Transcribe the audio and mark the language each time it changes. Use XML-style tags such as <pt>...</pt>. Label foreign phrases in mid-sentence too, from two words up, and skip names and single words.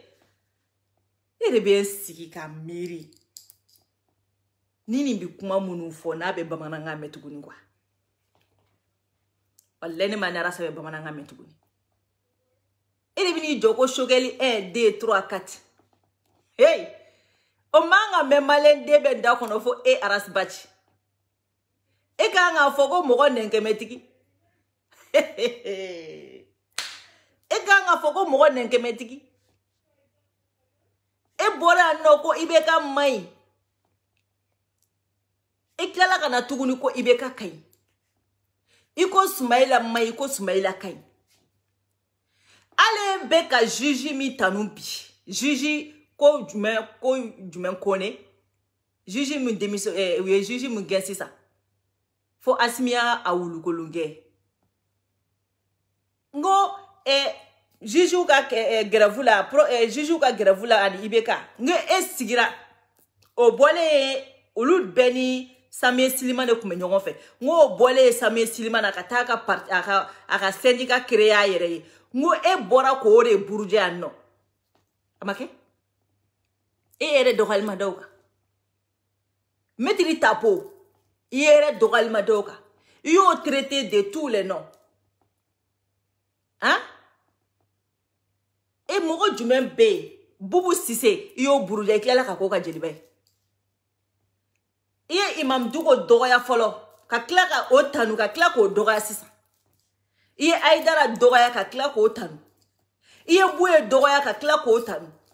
<bm>e de bɛ sigi ka miiri ni nin bi kuma minnu fɔ n'a bɛ bamanankan mɛn tuguni quoi wallahi ne ma n'ara sɛbɛ bamanankan mɛn tuguni e de bɛ n'i jɔ ko Sogɛli 1 2 3 4 hey o man ka mɛn maliyɛn den bɛ da kɔnɔ fo e Aras Bachi e kan ka fɔ ko mɔgɔ nɛnkɛmɛtigi e kan ka fɔ ko mɔgɔ nɛnkɛmɛtigi e bɔra no ko Ibeka mai e tilala kana tuguni ko Ibeka kai iko Sumaila mai ko Sumaila kai ale be ka juge mi tanumbi juge ko jumen kone juge mi demiso juge mi gensisa fo Asmia awulukolunge ngo Juju ka gravula Juju ka gravula ani Ibeka nge sigira o bole olu beni Samuel Silima ne kume ɲɔgɔn fɛ ngo bole Samuel Silima na ka taa ka parti aka</bm> <fr>syndicat créer</fr> <bm>yɛrɛ ye ngo bɔra ko de buruje yan nɔ amake yɛrɛ dɔgɔlima dɔw kan Maître Tapo yɛrɛ dɔgɔlima dɔw kan i y'o</bm> <fr>traité de tous les noms</fr> <bm>e mɔgɔ jumɛn bɛ yen Bubu Sise i y'o buruja i tilala ka k'o ka jeliba ye i ye Imam Dicko dɔgɔya fɔlɔ ka tila ka o tanu ka tila k'o dɔgɔya sisan i ye Aïdara dɔgɔya ka tila k'o tanu i ye Buye dɔgɔya ka tila k'o tanu</bm>